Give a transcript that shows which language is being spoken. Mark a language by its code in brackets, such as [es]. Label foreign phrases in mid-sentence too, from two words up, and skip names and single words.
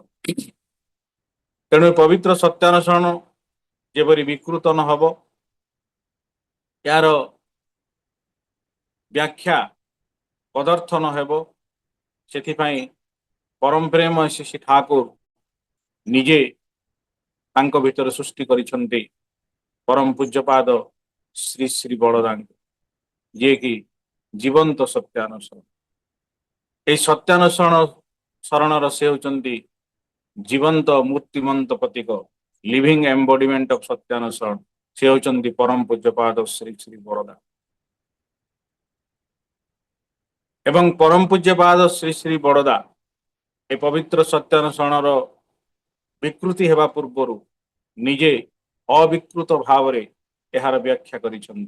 [or] ତେଣୁ ଏ ପବିତ୍ର ସତ୍ୟାନୁସରଣ ଯେପରି ବିକୃତ ନ ହେବ, ଏହାର ବ୍ୟାଖ୍ୟା ପଦାର୍ଥ ନ ହେବ, ସେଥିପାଇଁ ପରମ ପ୍ରେମୟ ଶ୍ରୀ ଠାକୁର ନିଜେ ତାଙ୍କ ଭିତରେ ସୃଷ୍ଟି କରିଛନ୍ତି ପରମ ପୂଜ୍ୟପାଦ ଶ୍ରୀ ଶ୍ରୀ ବଳଦାଙ୍କୁ, ଯିଏକି ଜୀବନ୍ତ ସତ୍ୟାନୁସରଣ। এই ସତ୍ୟାନୁସରଣ ଶରଣର ସେ ହେଉଛନ୍ତି ଜୀବନ୍ତ ମୂର୍ତ୍ତିମନ୍ତ ପ୍ରତୀକ, [en] living embodiment of সত্যানুসরণ। [or] ସେ ହେଉଛନ୍ତି ପରମ ପୂଜ୍ୟପାଦ ଶ୍ରୀ ଶ୍ରୀ ବରଦା। ଏବଂ ପରମ ପୂଜ୍ୟପାଦ ଶ୍ରୀ ଶ୍ରୀ ବରଦା ଏ ପବିତ୍ର ସତ୍ୟାନୁସରଣର ବିକୃତି ହେବା ପୂର୍ବରୁ ନିଜେ ଅବିକୃତ ଭାବରେ ଏହାର ବ୍ୟାଖ୍ୟା କରିଛନ୍ତି।